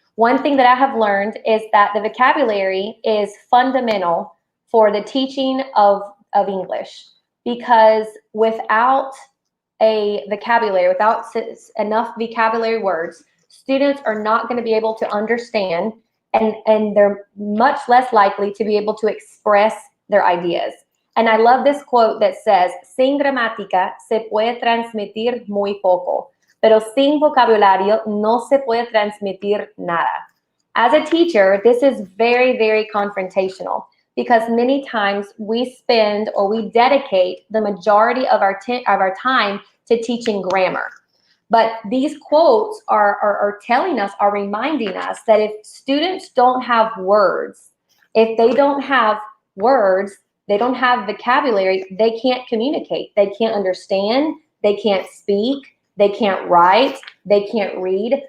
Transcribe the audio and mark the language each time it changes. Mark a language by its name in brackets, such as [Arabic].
[English] One thing that I have learned is that the vocabulary is fundamental for the teaching of English, because without a vocabulary, without enough vocabulary words, students are not going to be able to understand, and they're much less likely to be able to express their ideas. And I love this quote that says, [Spanish] sin gramática se puede transmitir muy poco, pero sin vocabulario no se puede transmitir nada. [English] As a teacher, this is very, very confrontational, because many times we spend or we dedicate the majority of our time to teaching grammar. But these quotes are telling us, are reminding us that if students don't have words, if they don't have words, they don't have vocabulary, they can't communicate, they can't understand, they can't speak, they can't write, they can't read.